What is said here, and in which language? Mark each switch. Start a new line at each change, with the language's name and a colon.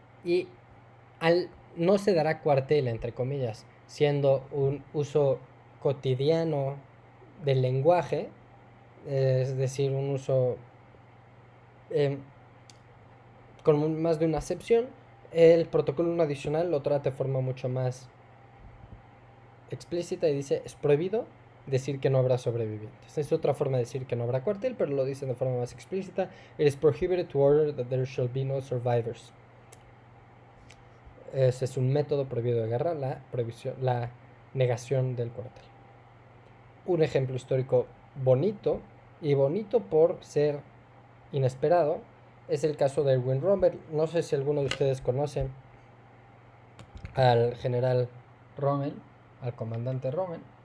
Spanish: Y al no se dará cuartel, entre comillas, siendo un uso cotidiano del lenguaje, es decir, un uso con más de una acepción, el protocolo 1 adicional lo trata de forma mucho más explícita y dice, es prohibido decir que no habrá sobrevivientes. Es otra forma de decir que no habrá cuartel, pero lo dicen de forma más explícita.
English: It is prohibited to order that there shall be no survivors.
Spanish: Ese es un método prohibido de guerra, la negación del cuartel. Un ejemplo histórico bonito, y bonito por ser inesperado, es el caso de Erwin Rommel. No sé si alguno de ustedes conoce al general Rommel, al comandante Rommel.